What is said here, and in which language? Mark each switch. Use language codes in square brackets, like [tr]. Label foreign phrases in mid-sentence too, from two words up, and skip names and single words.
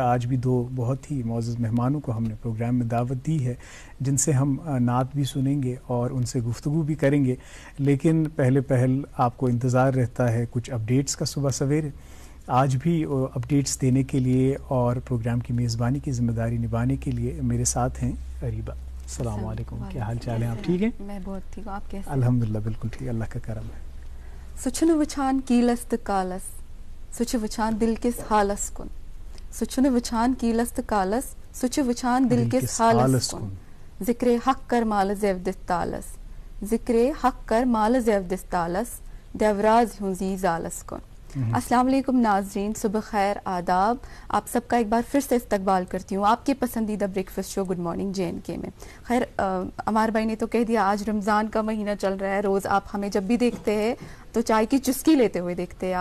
[ur] آج بھی 2 بہت ہی معزز مہمانوں کو ہم نے پروگرام میں دعوت دی ہے، جن سے ہم نعت بھی سنیں گے اور ان سے گفتگو بھی کریں گے، لیکن پہل آپ کو انتظار رہتا ہے کچھ اپڈیٹس کا صبح سویرے۔ آج بھی اپڈیٹس دینے کے لیے اور پروگرام کی میزبانی کی ذمہ داری نبھانے کے لیے میرے ساتھ ہیں اریبہ۔ السلام علیکم، کیا حال چال ہیں؟ آپ ٹھیک ہیں؟ میں بہت ٹھیک ہوں، آپ کیسے؟ الحمدللہ بالکل ٹھیک، اللہ کا کرم ہے۔ [ks] سچن وچھان کیلس تہ کالس، سچ وچھان دل کس حالس کن، سچن وچھان کیلس تہ کالس، سچ وچھان دل کس حالس کن، ذکر حق کر مال زیودس تالس، ذکر حق کر مال زیودس تالس، دیوراز ہوں زی زالس کن۔ [ur] السلام علیکم ناظرین، صبح خیر، آداب۔ آپ سب کا ایک بار پھر سے استقبال کرتی ہوں آپ کے پسندیدہ بریکفاسٹ شو گڈ مارننگ J&K میں۔ خیر، عمار بھائی نے تو کہہ دیا آج رمضان کا مہینہ چل رہا ہے، روز آپ ہمیں جب بھی دیکھتے ہیں تو تو چائے کی چسکی لیتے ہوئے دیکھتے ہیں.